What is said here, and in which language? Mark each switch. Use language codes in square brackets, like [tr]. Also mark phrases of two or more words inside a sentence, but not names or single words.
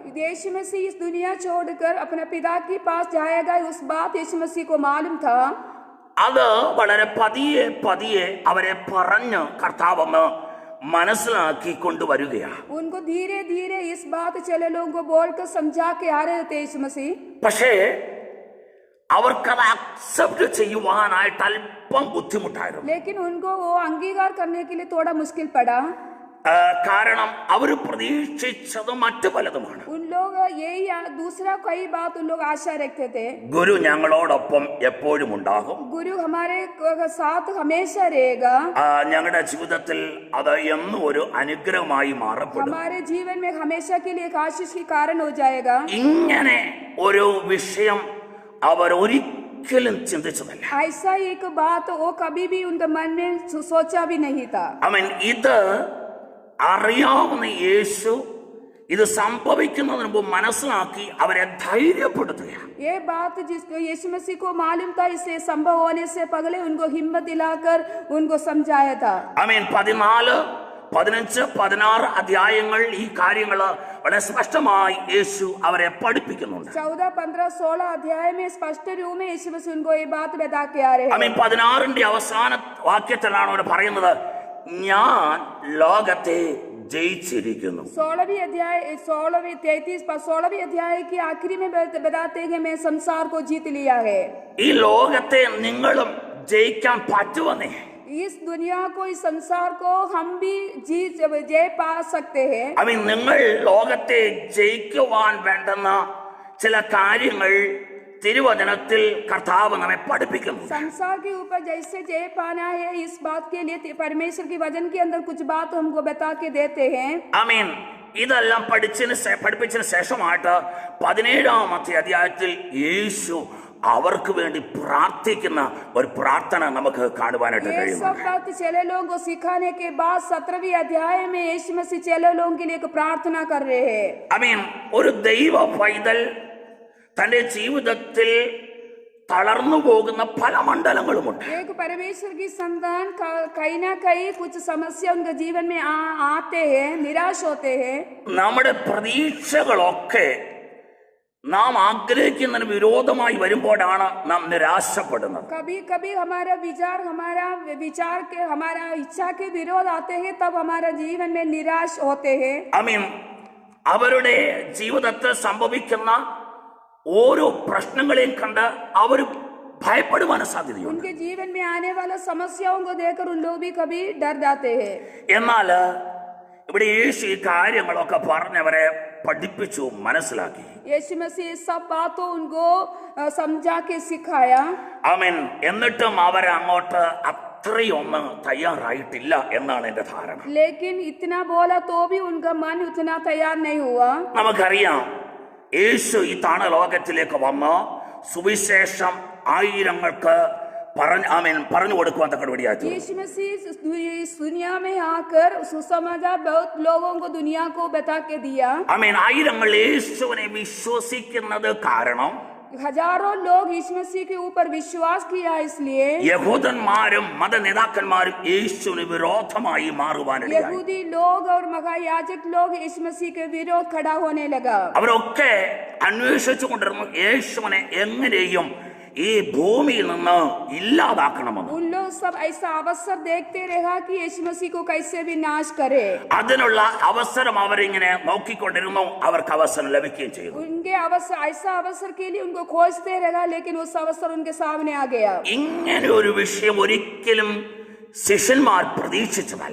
[hi] यीशु मसीह इस दुनिया छोड़कर अपने पिता के पास जाएगा, उस बात यीशु मसीह को मालूम था. [ml] അത് വളരെ പതിയെ പതിയെ അവരെ പറഞ്ഞ് കർത്താവെന്ന് മനസ്സിലാക്കി കൊണ്ടുവരികയാണ്. [hi] उनको धीरे धीरे इस बात चले लोगों को बोलकर समझा के आ रहे थे यीशु मसीह. [ml] പക്ഷേ അവർക്കത് അക്സെപ്റ്റ് ചെയ്യുവാനായിട്ട് അല്പം ബുദ്ധിമുട്ടായിരുന്നു. [hi] लेकिन उनको वो अंगीकार करने के लिए थोड़ा मुश्किल पड़ा. [ml] കാരണം അവർ പ്രതീക്ഷിച്ചത് മറ്റു പലതുമാണ്. [hi] उन लोग यही दूसरा कई बात उन लोग आशा रखते थे. [ml] ഗുരു ഞങ്ങളോടൊപ്പം എപ്പോഴും ഉണ്ടാകും, [hi] गुरु हमारे साथ हमेशा रहेगा, [ml] ഞങ്ങളുടെ ജീവിതത്തിൽ അത് എന്നും ഒരു അനുഗ്രഹമായി മാറപ്പെടും, [hi] हमारे जीवन में हमेशा के लिए एक आशीष के कारण हो जाएगा. [ml] ഇങ്ങനെ ഒരു വിഷയം അവർ ഒരിക്കലും ചിന്തിച്ചതല്ല. [hi] ऐसा एक बात वो कभी भी उनके मन में सोचा भी नहीं था. [ml] ആമേൻ. ഇത് അറിയാവുന്ന യേശു ഇത് സംഭവിക്കുന്നതിന് മുമ്പ് മനസ്സിലാക്കി അവരെ ധൈര്യപ്പെടുത്തുകയാണ്. [hi] ये बात जिसको यीशु मसीह को मालूम था, इसे संभव होने से पहले उनको हिम्मत दिलाकर उनको समझाया था. [ml] ആമേൻ. 14, 15, 16 അധ്യായങ്ങൾ ഈ കാര്യങ്ങൾ വളരെ സ്പഷ്ടമായി യേശു അവരെ പഠിപ്പിക്കുന്നുണ്ട്. [hi] 14, 15, 16 अध्याय में स्पष्ट रूप में यीशु मसीह उनको ये बात बता के आ रहे हैं. [ml] ആമേൻ. 16ന്റെ അവസാന വാക്യത്തിലാണ് അവർ പറയുന്നത്, ഞാൻ ലോകത്തെ ജയിച്ചിരിക്കുന്നു. [hi] 16वीं अध्याय 16वीं अध्याय की आखिरी में बताते हैं मैं संसार को जीत लिया है. [ml] ഈ ലോകത്തെ നിങ്ങളും ജയിക്കാൻ പറ്റുമെന്നേ. [hi] इस दुनिया को, इस संसार को हम भी जय पा सकते हैं. [ml] ആമേൻ. നിങ്ങൾ ലോകത്തെ ജയിക്കുവാൻ വേണ്ടുന്ന ചില കാര്യങ്ങൾ തിരുവചനത്തിൽ കർത്താവ് നമ്മെ പഠിപ്പിക്കുന്നു. [hi] संसार के ऊपर जैसे जय पाना है, इस बात के लिए परमेश्वर के वचन के अंदर कुछ बात हमको बता के देते हैं. [ml] ആമേൻ. ഇതെല്ലാം പഠിപ്പിച്ചതിന് ശേഷമായിട്ട് 17-ാമത്തെ അധ്യായത്തിൽ യേശു അവർക്ക് വേണ്ടി പ്രാർത്ഥിക്കുന്ന ഒരു പ്രാർത്ഥന നമുക്ക് കാണുവാനായിട്ട് [hi] ये [ml] കഴിയും. [hi] सब बात चेले लोगों को सिखाने के बाद 17वीं अध्याय में यीशु मसीह चेले लोगों के लिए एक प्रार्थना कर रहे हैं. [ml] ആമേൻ. ഒരു ദൈവ പൈതൽ തന്റെ ജീവിതത്തിൽ തളർന്നു പോകുന്ന പല മണ്ഡലങ്ങളുമുണ്ട്. [hi] एक परमेश्वर की संतान कहीं ना कहीं कुछ समस्या उनके जीवन में आते हैं, निराश होते हैं. [ml] നമ്മുടെ പ്രതീക്ഷകളൊക്കെ നാം ആഗ്രഹിക്കുന്നതിന് വിരോധമായി വരുമ്പോഴാണ് നാം നിരാശപ്പെടുന്നത്. [hi] कभी कभी हमारा इच्छा के विरोध आते हैं, तब हमारा जीवन में निराश होते हैं. [ml] അവരുടെ ജീവിതത്തിൽ സംഭവിക്കുന്ന ഓരോ പ്രശ്നങ്ങളെയും കണ്ട് അവർ ഭയപ്പെടുവാൻ സാധ്യതയുണ്ട്. [hi] उनके जीवन में आने वाला समस्याओं को देखकर उन लोग भी कभी डर जाते हैं. [ml] എന്നാൽ ഇവിടെ യേശു ഈ കാര്യങ്ങളൊക്കെ പറഞ്ഞവരെ പഠിപ്പിച്ചു, മനസ്സിലാക്കി. [hi] यीशु मसीह सब बातों उनको समझा के सिखाया. [ml] എന്നിട്ടും അവർ അങ്ങോട്ട് അത്രയൊന്നും തയ്യാറായിട്ടില്ല എന്നാണ് എന്റെ ധാരണ. [hi] लेकिन इतना बोला तो भी उनका मन उतना तैयार नहीं हुआ. [ml] നമുക്കറിയാം, യേശു ഈ താണലോകത്തിലേക്ക് വന്ന് സുവിശേഷം ആയിരങ്ങൾക്ക് പറഞ്ഞു കൊടുക്കുവാൻ തക്കവടിയായി. [hi] यीशु मसीह इस दुनिया में आकर सुसमाचार बहुत लोगों को दुनिया को बता के दिया. [ml] ആയിരങ്ങൾ യേശുവിനെ വിശ്വസിക്കുന്നത് കാരണം [hi] हजारों लोग यीशु मसीह के ऊपर विश्वास किया. इसलिए [ml] യഹൂദന്മാരും മതനേതാക്കന്മാരും യേശുവിന് വിരോധമായി മാറുവാനിടയായി. [hi] यहूदी लोग और महायाजक लोग यीशु मसीह के विरोध खड़ा होने लगा. [ml] അവരൊക്കെ അന്വേഷിച്ചു കൊണ്ടിരുന്നു യേശുവിനെ എങ്ങനെയും ഈ ഭൂമിയിൽ നിന്ന് ഇല്ലാതാക്കണമെന്ന്. [hi] उन लोग सब ऐसा अवसर देखते रहा कि यीशु मसीह को कैसे भी नाश करे. [ml] അതിനുള്ള അവസരം അവരിങ്ങനെ നോക്കിക്കൊണ്ടിരുന്നു. അവർക്ക് അവസരം ലഭിക്കുകയും ചെയ്തു. [hi] उनके ऐसा अवसर के लिए उनको खोजते रहा, लेकिन उस अवसर उनके सामने आ गया. [ml] ഇങ്ങനെ ഒരു വിഷയം ഒരിക്കലും ശിഷ്യന്മാർ പ്രതീക്ഷിച്ചതല്ല.